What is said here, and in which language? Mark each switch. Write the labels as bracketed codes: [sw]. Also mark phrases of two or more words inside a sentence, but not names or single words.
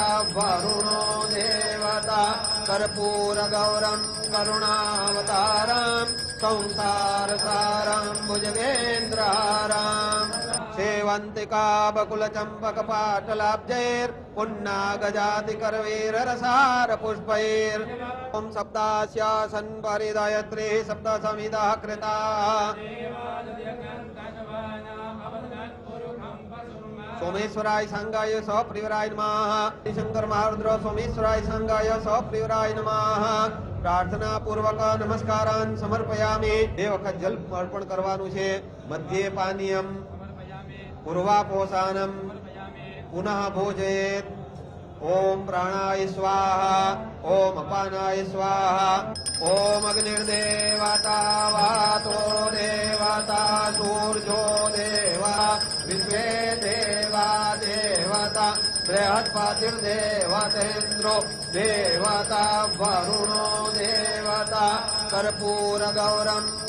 [sa] वरुणो देवता कर्पूरगौरं करुणावतारं संसारसारं भुजगेन्द्रहारम् सेवन्तिका बकुलचम्पकपाटलाब्जैर् पुन्नागजातिकरवीररसार पुष्पैर् ॐ सप्तास्यासन् परिदयत्रे सप्तसमिदः कृताः सोमेश्वराय संगाय सप्रियराय नमः शंकर महारुद्र सोमेश्वराय संगाय सप्रियराय नमः प्रार्थना पूर्वक नमस्कारान् समर्पयामि એ [gu] વખત જલ અર્પણ કરવાનું છે [sa] મધ્યે પાનીયમ પૂર્વાપોષાનમ પુનઃ ભોજયેત ओम प्राणाय स्वाहा ओम अपानाय स्वाहा ओम अग्निर्देवता वातो देवता सूर्यो देवा विश्वे देवा देवता बृहस्पतिर्देवतेन्द्रो देवता वरुणो देवता कर्पूरगौरं